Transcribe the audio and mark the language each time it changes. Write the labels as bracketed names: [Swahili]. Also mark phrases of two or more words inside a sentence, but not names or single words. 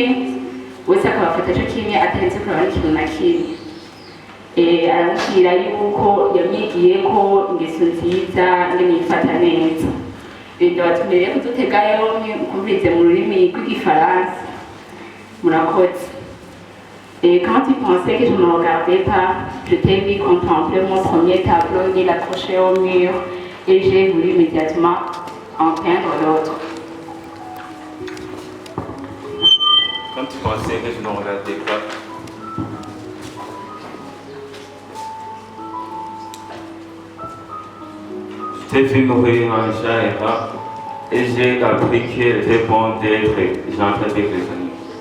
[Rundi] wese akabafata cyo kimwe atarenze kureba n'ikintu na kimwe aramubwira yuko yamwigiye ko ingeso nziza ingene yifata neza ndabatumiye kudutega yombi mukumvirize mu rurimi rw'igifaransa murakoze [French] quand tu pensais que je ne me regardais pas je t'ai vu contempler mon premier tableau et l'accrocher au mur et j'ai voulu immédiatement en peindre l'autre. Quand tu pensais que je ne regardais pas, je t'ai vu mourir en chat et rat, et j'ai appris qu'il était bon d'être gentil avec les animaux.